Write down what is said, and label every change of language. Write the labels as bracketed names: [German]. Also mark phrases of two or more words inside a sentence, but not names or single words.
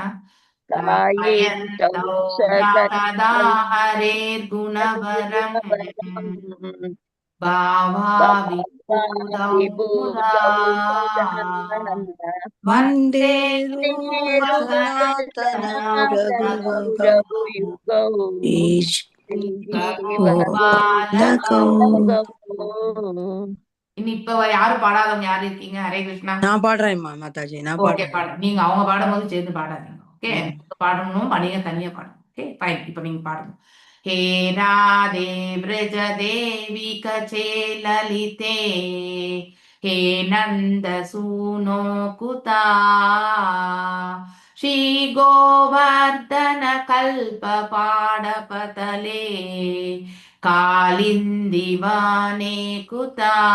[Sanskrit] गायन्तौ सदा हरेर्गुणवरम् भावाविभूतौ मुदा वन्दे वन्दे रूपसनातनौ रघुयुगौ गोपालकौ. ईश्वरगोपालकौ. [Tamil] இனி இப்ப யாரு பாடாதவங்க யாரு இருக்கீங்க? ஹரே கிருஷ்ணா. நான் பாடுறேன்மா மாதாஜி, நான் ஓகே, பாடுறேன். பாடு. நீங்க அவங்க பாடும்போது சேர்ந்து பாடாதீங்க. ஓகே, பாடணும், நீங்க தனியா பாடுங்க. [English] okay, fine. [Tamil] இப்ப நீங்க பாடுங்க. [Sanskrit] हे राधे व्रज देवी कचे ललिते, हे नंद सूनो कुता, श्री गोवर्धन कल्प पाडपतले, कालिंदिवाने कुता.